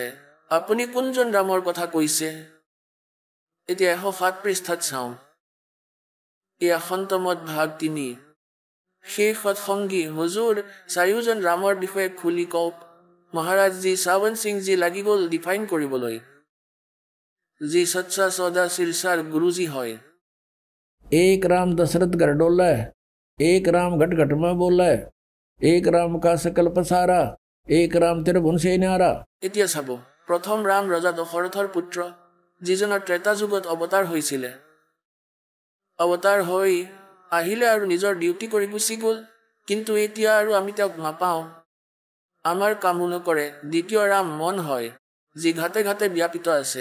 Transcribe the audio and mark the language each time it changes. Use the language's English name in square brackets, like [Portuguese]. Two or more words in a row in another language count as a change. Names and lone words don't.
[Assamese] আপুনি কোনজন ৰামৰ কথা কৈছে? এতিয়া 107 পৃষ্ঠাত চাওঁ। এয়া সন্তমত ভাগ 3। সেই সৎসংগী হুজুৰ 4জন ৰামৰ বিষয়ে খুলি কওক। মহাৰাজজী সাৱন্ত সিংজী লাগি গ'ল ডিফাইন কৰিবলৈ, যি সচ্চা সদা শিৰসাৰ গুৰুজী হয়। [Hindi] एक राम दशरथ घर डोले, एक राम घट घट में बोले, एक राम का सकल पसारा, एक राम त्रिभुवन से न्यारा। [Assamese] এতিয়া চাব, প্ৰথম ৰাম ৰজা দশৰথৰ পুত্ৰ, যিজনৰ ত্ৰেতা যুগত অৱতাৰ হৈছিলে। অৱতাৰ হৈ আহিলে আৰু নিজৰ ডিউটি কৰি গুচি গ'ল, কিন্তু এতিয়া আৰু আমি তেওঁক নাপাওঁ। আমাৰ কামো নকৰে। দ্বিতীয় ৰাম মন হয়, যি ঘাটে ঘাটে ব্যাপিত আছে।